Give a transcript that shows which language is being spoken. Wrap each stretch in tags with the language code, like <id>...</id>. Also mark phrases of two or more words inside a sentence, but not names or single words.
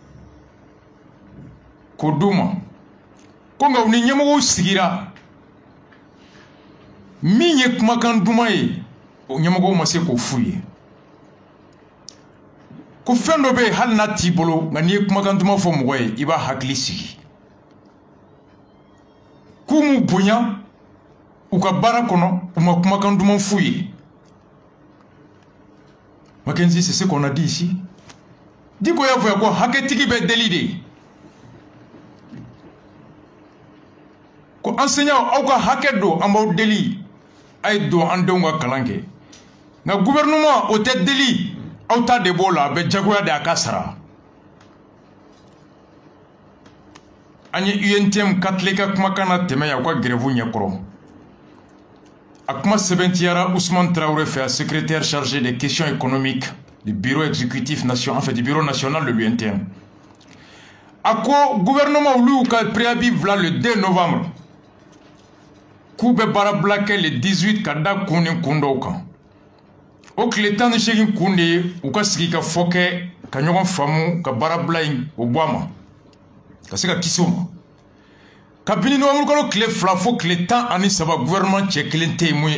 <bm>k'o d'u ma ko nka u ni ɲɛmɔgɔw sigira min ye kumakan duman ye o ɲɛmɔgɔw ma se k'o f'u ye ko fɛn dɔ bɛ yen hali n'a t'i bolo nka n'i ye kumakan duman fɔ mɔgɔ ye i b'a hakili sigi k'u m'u bonya u ka baara kɔnɔ u ma kumakan duman f'u ye.</bm> <fr>Mackenzie, c'est ce qu'on a dit ici.</fr> <bm>Dis ko ya fɔ ko hakɛtigi bɛ deli de ko enseignant aw ka hakɛ don an b'aw deli a ye don an denw ka kalan kɛ nka gouvernement o tɛ deli aw ta de b'o la a bɛ jagoya de a ka sara. An ye UNTM ka tile ka kumakan na tɛmɛ yan u ka grève ɲɛkɔrɔ a kuma sɛbɛntiyara Ousmane Traoré fɛ</bm> <fr>secrétaire chargé des questions économiques du bureau exécutif national, en fait du bureau national de l'UNTM.</fr> <bm>A ko gouvernement olu ka préavis vla</bm> <fr>le 2 novembre</fr> <bm>k'u bɛ baara bila kɛ le 18 ka da kun ni kun dɔw kan o tile 18 kun de ye u ka sigi ka fɔ kɛ ka ɲɔgɔn faamu ka baara bila in o bɔ a ma ka se ka kisi o ma kabini novembre kalo tile 2 fo tile 13 gouvernement cɛ kelen tɛ yen mun</bm>